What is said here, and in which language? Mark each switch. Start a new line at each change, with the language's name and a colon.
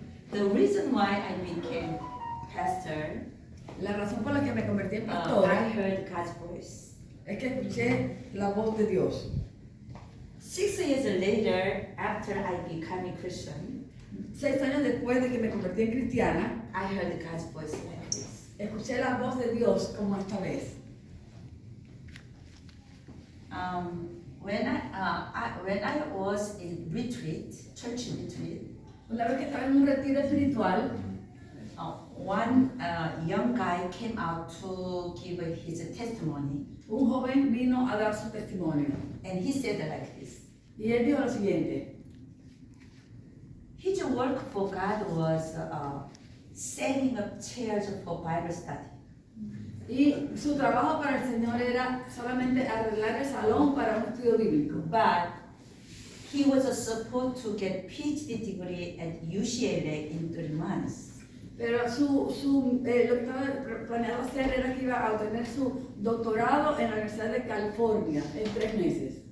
English: The reason why I became pastor,
Spanish: La razón por la que me convertí en
English: I
Spanish: pastora
English: heard God's voice.
Spanish: es que escuché la voz de Dios.
English: 6 years later, after I became a Christian,
Spanish: 6 años después de que me convertí en cristiana,
English: I heard God's voice like this.
Spanish: escuché la voz de Dios como esta vez.
English: When I was in retreat, church retreat,
Spanish: Una vez que estaba en un retiro espiritual,
English: one young guy came out to give his testimony,
Spanish: un joven vino a dar su testimonio.
English: and he said like this.
Spanish: Y él dijo lo siguiente:
English: His work for God was setting up chairs for Bible study.
Spanish: y su trabajo para el Señor era solamente arreglar el salón para un estudio bíblico.
English: But he was supposed to get PhD degree at UCLA in 3 months.
Spanish: Pero lo que estaba planeado hacer era que iba a obtener su doctorado en la Universidad de California en 3 meses.